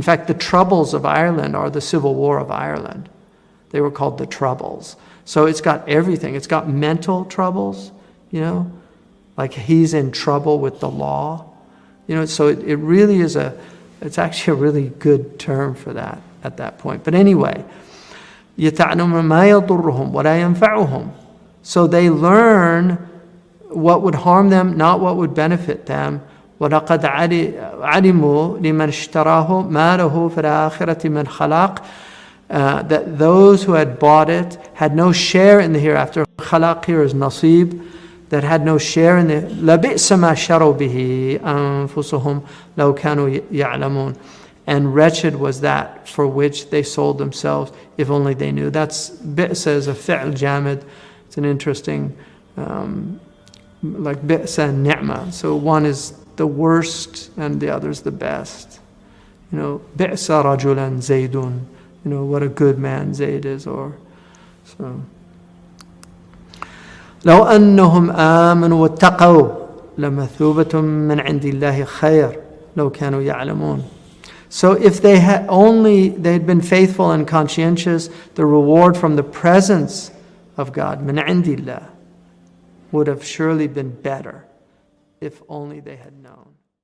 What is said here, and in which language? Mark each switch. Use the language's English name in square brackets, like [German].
[English] In fact, the troubles of Ireland are the Civil War of Ireland. They were called the Troubles. So it's got everything. It's got mental troubles, like he's in trouble with the law. So it really is it's actually a really good term for that at that point. But anyway, [Arabic] يَتَعْلَمُ مَا يَضُرُّهُمْ وَلَا يَنْفَعُهُم. [English] So they learn what would harm them, not what would benefit them. [Arabic] وَلَقَدْ عَلِمُوا لِمَنْ اشْتَرَاهُ مَا لَهُ فِي الْآخِرَةِ مِنْ خَلَاقٍ. [English] That those who had bought it had no share in the hereafter. Khalaq here is nasib, that had no share in the [Arabic] لَبِئْسَ مَا شَرَوْا بِهِ أَنفُسُهُمْ لَوْ كَانُوا يَعْلَمُونَ. [English] And wretched was that for which they sold themselves, if only they knew. That's bi'sa is a fi'l jamid. It's an interesting, like bi'sa and ni'ma. So one is the worst and the other is the best. [Arabic] Bi'sa rajulan zaydun. [English] What a good man Zayd is. So. [Arabic] لو أنهم آمنوا واتقوا لمثوبة من عند الله خير لو كانوا يعلمون. [English] So if they'd been faithful and conscientious, the reward from the presence of God, [Arabic] من عند الله, [English] would have surely been better if only they had known.